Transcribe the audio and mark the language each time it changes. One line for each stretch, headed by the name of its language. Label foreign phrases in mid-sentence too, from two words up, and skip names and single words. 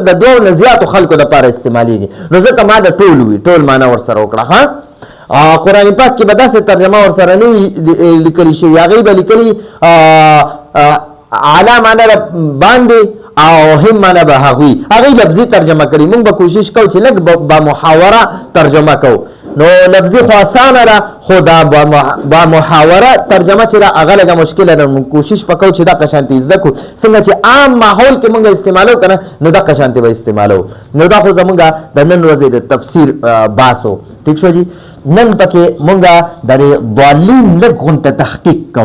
Pashto: د دوو نه زیاتو خلکو لپاره استعمالیږي. نو ځکه ما د ټول وي، ټول معنا ورسره وکړه. ها قرآن پاک کې به داسې ترجمه ورسره نه وي لیکلي شوي، هغوی به لیکلي علا معنا د باندې او هم معنا به هغوی لفظي ترجمه کړي. موږ به کوشش کوو چې لږ با محاوره ترجمه کوو. نو لفظي خو اسانه ده، خو دا با محاوره ترجمه چې ده هغه لږه مشکله ده. موږ کوشش وکړو چې دغه شانتې زده کړو، څنګه چې عام ماحول کې موږ استعمالو که نه، نو دغه شانتې به استعمالو. نو دا خو زموږ د نن ورځې د تفسیر بحث و. ٹھیک شو جی. نن پکې مونږه د ضالین لږ غونته تحقیق کوو.